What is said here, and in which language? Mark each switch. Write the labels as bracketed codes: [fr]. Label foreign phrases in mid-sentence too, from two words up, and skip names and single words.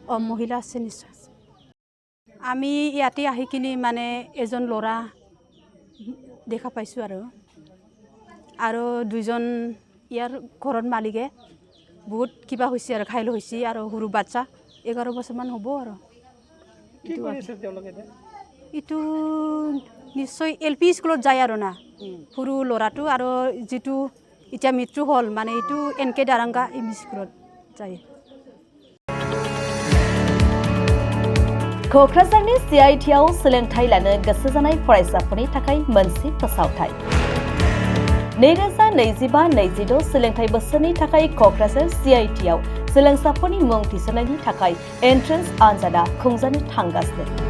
[as] মহিলা আছে নিশ্চয় আমি ইয়াতে আহি কিনি মানে এজন ল'ৰা দেখা পাইছোঁ আৰু দুইজন ইয়াৰ ঘৰত মালিকে বহুত কিবা হৈছে আৰু ঘাইল হৈছে আৰু সৰু বাচ্চা 11 বছৰমান হ'ব আৰু এইটো নিশ্চয় LP স্কুলত যায় আৰু না সৰু ল'ৰাটো আৰু যিটো এতিয়া মৃত্যু হ'ল মানে এইটো NK দাৰাংগা ME স্কুলত যায় [brx] क'क्राझारनि CITआव सोलोंथाइ लानो गोसो जानाय फरायसाफोरनि थाखाय मोनसे फोसावथाय 2025-26 सोलोंथाइ बोसोरनि थाखाय क'क्राझार CITआव सोलोंसाफोरनि मुं थिसननायनि थाखाय एन्ट्रेन्स आनजादा खुंजानो थांगासिनो